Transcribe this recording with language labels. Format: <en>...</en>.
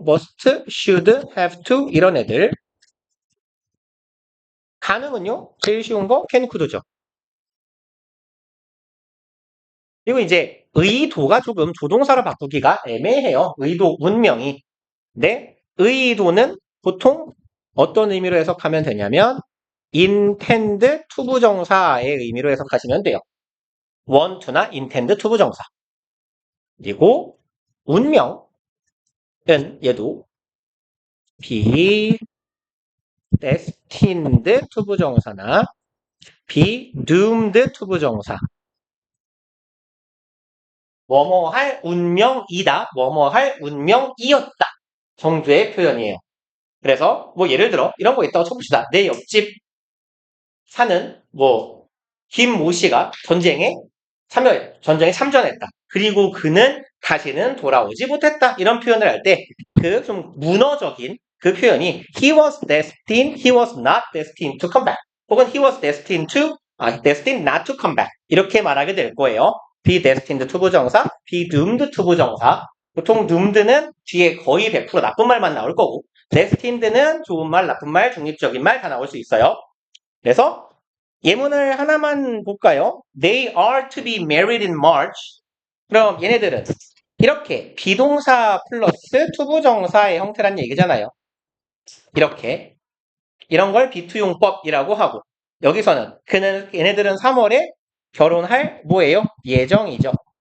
<en>must, should, have to</en> <ko>이런 애들. 가능은요? 제일 쉬운 거 can, could죠. 그리고 이제 의도가 조금 조동사로 바꾸기가 애매해요. 의도, 운명이. 근데 의도는 보통 어떤 의미로 해석하면 되냐면 intend 투부정사의 의미로 해석하시면 돼요.</ko> <en>want to나 intend 투부정사.</en> <ko>그리고 운명은 얘도 be destined 투부정사나 be doomed 투부정사. 뭐뭐 할 운명이다, 뭐뭐 할 운명이었다 정도의 표현이에요. 그래서 뭐 예를 들어 이런 거 있다고 쳐봅시다. 내 옆집 사는 뭐 김모 씨가 전쟁에 참전했다. 그리고 그는 다시는 돌아오지 못했다. 이런 표현을 할 때 그 좀 문어적인 그 표현이</ko> <en>he was destined, he was not destined to come back.</en> <ko>혹은</ko> <en>he was destined not to come back.</en> <ko>이렇게 말하게 될 거예요.</ko> <en>be destined 투부정사, be doomed 투부정사.</en> <ko>보통 doomed는 뒤에 거의 100% 나쁜 말만 나올 거고 destined는 좋은 말, 나쁜 말, 중립적인 말 다 나올 수 있어요. 그래서 예문을 하나만 볼까요?</ko> <en>They are to be married in March.</en> <ko>그럼 얘네들은 이렇게 비동사 플러스 투부정사의 형태란 얘기잖아요. 이렇게 이런 걸 비투용법이라고 하고 여기서는 얘네들은 3월에 결혼할 뭐예요? 예정이죠.</ko>